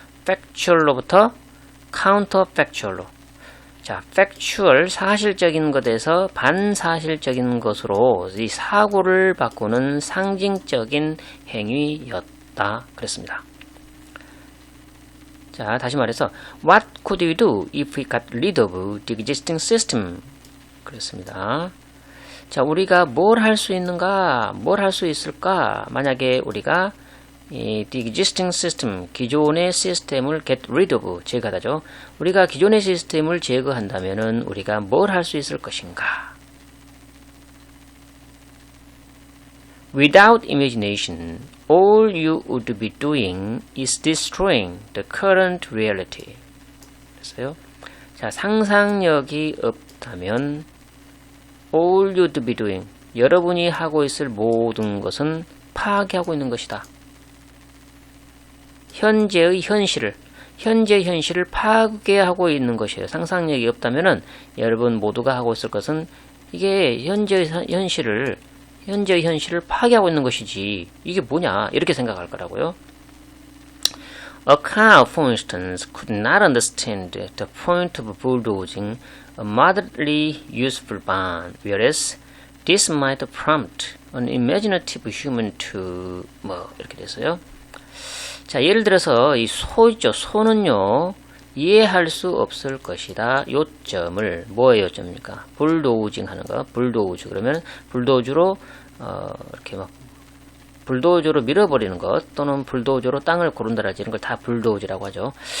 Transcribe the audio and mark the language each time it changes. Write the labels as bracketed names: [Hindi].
[Korean] factual로부터 counterfactual로. 자, factual 사실적인 것에서 반사실적인 것으로 이 사고를 바꾸는 상징적인 행위였다. 그랬습니다. 자, 다시 말해서 [English] What could we do if we got rid of the existing system? [Korean] 그랬습니다. 자, 우리가 뭘 할 수 있는가? 뭘 할 수 있을까? 만약에 우리가 [English] the existing system, [Korean] 기존의 시스템을 [English] get rid of, [Korean] 제거하다죠. 우리가 기존의 시스템을 제거한다면은 우리가 뭘 할 수 있을 것인가? [English] Without imagination, all you would be doing is destroying the current reality. [Korean] 그랬어요. 자, 상상력이 없다면 [English] all you'd be doing, [Korean] 여러분이 하고 있을 모든 것은 파괴하고 있는 것이다. 현재 현실을 파괴하고 있는 것이에요. 상상력이 없다면은 여러분 모두가 하고 있을 것은 이게 현재 현실을 파괴하고 있는 것이지. 이게 뭐냐? 이렇게 생각할 거라고요. [English] A cow, for instance, could not understand the point of bulldozing a moderately useful barn, whereas this might prompt an imaginative human to [Korean] 뭐 이렇게 됐어요. 자, 예를 들어서 이 소있죠. 소는요 이해할 수 없을 것이다. 요점을 뭐의 요점입니까? 불도우징 하는 거. 불도우즈 그러면 불도저로 이렇게 막 불도저로 밀어버리는 것 또는 불도저로 땅을 고른다라지 이런 걸 다 불도우즈라고 하죠.